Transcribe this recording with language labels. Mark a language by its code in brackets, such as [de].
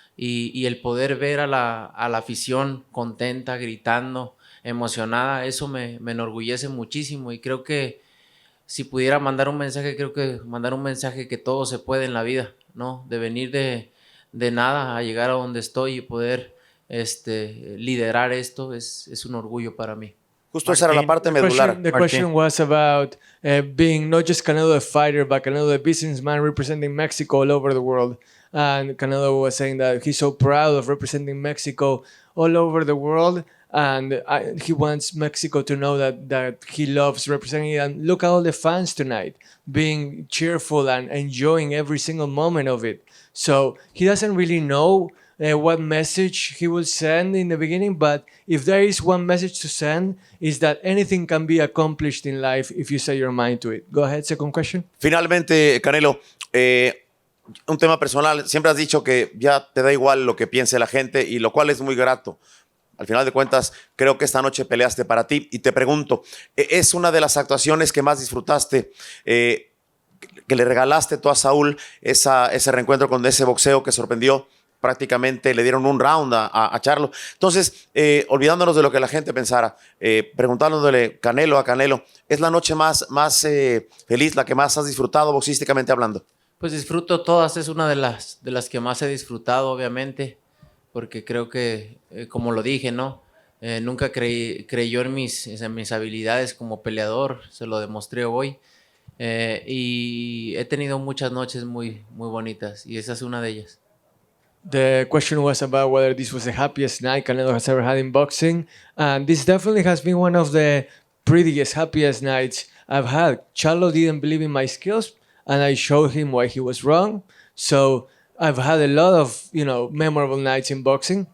[es] Y el poder ver a la afición contenta, gritando, emocionada, eso me enorgullece muchísimo, y creo que si pudiera mandar un mensaje, creo que mandar un mensaje que todo se puede en la vida, ¿no? De venir de de nada a llegar a donde estoy y poder liderar esto es un orgullo para mí. Justo esa era la parte medular. [en] The question was about being not just Canelo the fighter, but Canelo the businessman representing Mexico all over the world. And Canelo was saying that he's so proud of representing Mexico all over the world. And he wants Mexico to know that he loves representing it. And look at all the fans tonight being cheerful and enjoying every single moment of it. So he doesn't really know what message he will send in the beginning, but if there is one message to send, is that anything can be accomplished in life if you set your mind to it. Go ahead, second question. [es] Finalmente, Canelo, un tema personal. Siempre has dicho que ya te da igual lo que piense la gente, y lo cual es muy grato. Al final de cuentas, creo que esta noche peleaste para ti. Y te pregunto, ¿es una de las actuaciones que más disfrutaste, que le regalaste tú a Saúl, ese reencuentro con ese boxeo que sorprendió? Prácticamente le dieron un round a Charlo. Entonces, olvidándonos de lo que la gente pensara, preguntándole Canelo a Canelo, ¿es la noche más feliz, la que más has disfrutado boxísticamente hablando? Pues disfruto todas, es una de las que más he disfrutado, obviamente, porque creo que, como lo dije, ¿no? Nunca creyó en mis habilidades como peleador, se lo demostré hoy, y he tenido muchas noches muy, muy bonitas, y esa es una de ellas. [en] The question was about whether this was the happiest night Canelo has ever had in boxing. And this definitely has been one of the prettiest, happiest nights I've had. Charlo didn't believe in my skills, and I showed him why he was wrong. So I've had a lot of, memorable nights in boxing.